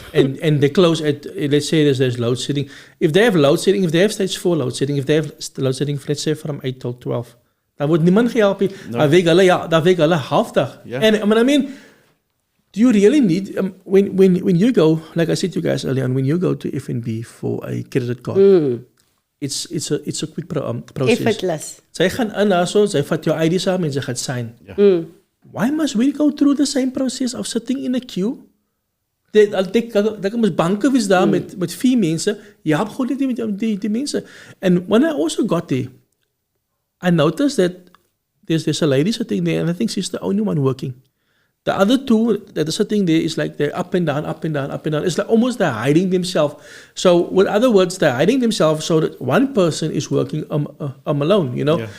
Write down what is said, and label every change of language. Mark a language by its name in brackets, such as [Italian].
[English] and they close at, let's say there's load shedding. If they have load shedding, if they have stage 4 load shedding, if they have load shedding, let's say from 8 till 12, [Afrikaans] dan word niemand gehelp nie. Dan week hulle halfdag. [English] And I mean, do you really need, when you go, like I said to you guys earlier on, when you go to FNB for a credit card, it's a quick process. Effortless. [Afrikaans] Sy gaan in daarso, sy vat jou ID saam en sy gaan sign. [English] Why must we go through the same process of sitting in a queue? [Afrikaans] Daar kan mos banke wees daar met 4 mense. Jy help gewoon net met die mense. [English] And when I also got there, I noticed that there's a lady sitting there, and I think she's the only one working. The other two that are sitting there is like they're up and down, up and down, up and down. It's like almost they're hiding themselves. So, with other words, they're hiding themselves so that one person is working alone, you know.